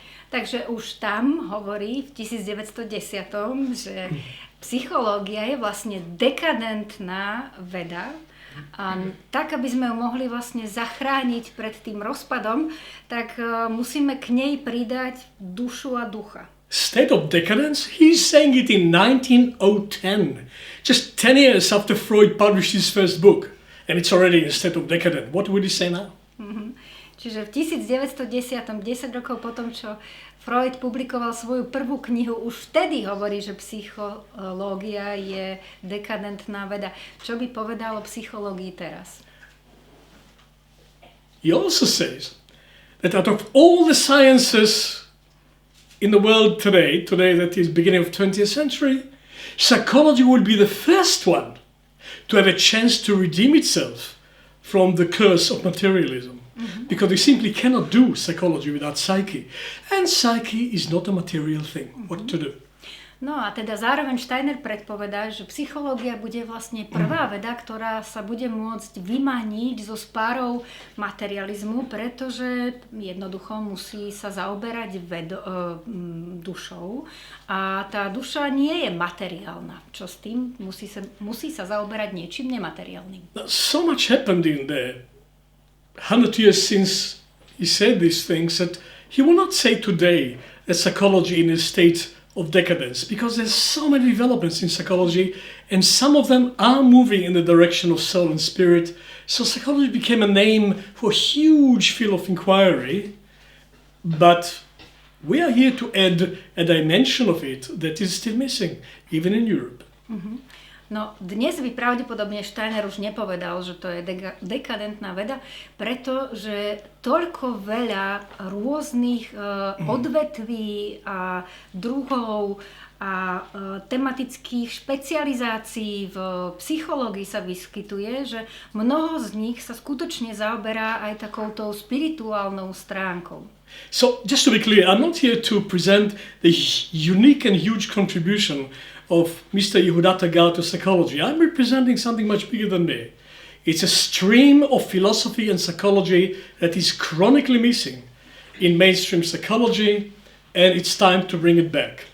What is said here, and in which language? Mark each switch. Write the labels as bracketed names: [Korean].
[Slovak] Takže už tam hovorí v 1910, že psychológia je vlastne dekadentná veda, a tak, aby sme ju mohli vlastne zachrániť pred tým rozpadom, tak musíme k nej pridať dušu a ducha. [English] State of decadence? He's saying it in 1910, just 10 years after Freud published his first book, and it's already in a state of decadence. What would he say now? [Slovak] Čiže v 1910, 10 rokov potom, čo Freud publikoval svoju prvú knihu, už vtedy hovorí, že psychológia je dekadentná veda. Čo by povedal o psychológii teraz? [English] He also says that out of all the sciences in the world today that is beginning of 20th century, psychology will be the first one to have a chance to redeem itself from the curse of materialism. Because we simply cannot do psychology without psyche. And psyche is not a material thing. What to do? [Slovak] No a teda zároveň Steiner predpovedá, že psychológia bude vlastne prvá veda, ktorá sa bude môcť vymaniť zo spárov materializmu, pretože jednoducho musí sa zaoberať dušou a tá duša nie je materiálna. Čo s tým? Musí sa zaoberať niečím nemateriálnym. [English] So much happened in the 100 years since he said these things that he will not say today that psychology in a state of decadence, because there's so many developments in psychology and some of them are moving in the direction of soul and spirit. So psychology became a name for a huge field of inquiry, but we are here to add a dimension of it that is still missing, even in Europe. [Slovak] No dnes by pravdepodobne Steiner už nepovedal, že to je dekadentná veda, pretože toľko veľa rôznych odvetví a druhov a tematických špecializácií v psychológii sa vyskytuje, že mnoho z nich sa skutočne zaoberá aj takouto spirituálnou stránkou. [English] So, just to be clear, I'm not here to present the unique and huge contribution of Mr. Yehuda Tagal to psychology. I'm representing something much bigger than me. It's a stream of philosophy and psychology that is chronically missing in mainstream psychology, and it's time to bring it back.